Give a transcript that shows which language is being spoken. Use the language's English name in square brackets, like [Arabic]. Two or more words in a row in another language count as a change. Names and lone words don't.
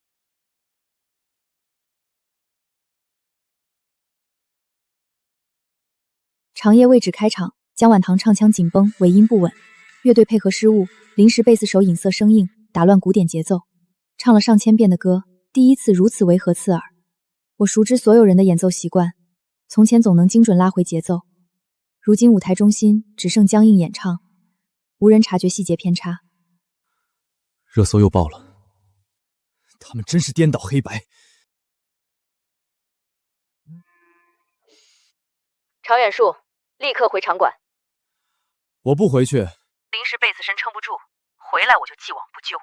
[Chinese] 長夜未止開場，江婉棠唱腔緊繃，尾音不穩，樂隊配合失誤，臨時貝斯手影色生硬，打亂鼓點節奏。唱了上千遍的歌，第一次如此違和刺耳。我熟知所有人的演奏習慣， 從前總能精準拉回節奏，如今舞台中心只剩僵硬演唱，無人察覺細節偏差。热搜又爆了，他们真是顛倒黑白。常远树，立刻回场馆。我不回去。临时贝斯身撑不住，回来我就既往不咎。